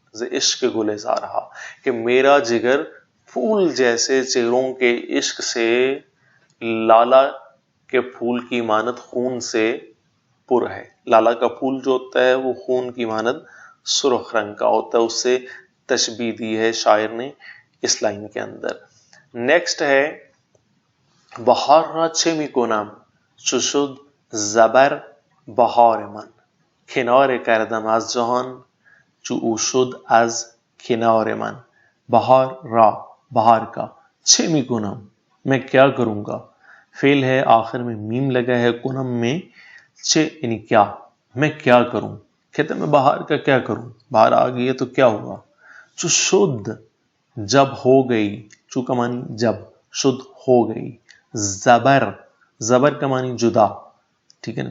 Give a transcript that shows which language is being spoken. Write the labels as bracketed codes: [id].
[fa] ز عشق گلزارہا، [ur] کہ میرا جگر پھول جیسے چہروں کے عشق سے لالا کے پھول کی مانند خون سے پر ہے. لالا کا پھول جو ہوتا ہے وہ خون کی مانند سرخ رنگ کا ہوتا ہے، اس سے تشبیہ دی ہے شاعر نے اس لائن کے اندر. نیکسٹ ہے [fa] بہار را چه میکنم چو شد زبر بهار من، کنار کردم از جهان چو او شد از کنار من. [ur] بہار را، بہار کا، چه میکنم میں کیا کروں گا، فعل ہے آخر میں میم لگا ہے، کنم میں چه یعنی کیا، میں کیا کروں. کہتے ہیں میں بہار کا کیا کروں، بہار آ گئی ہے تو کیا ہوا. چو شد جب ہو گئی، چو کا معنی جب، شد ہو گئی، زبر، زبر کا معنی جدا، ٹھیک ہے نا.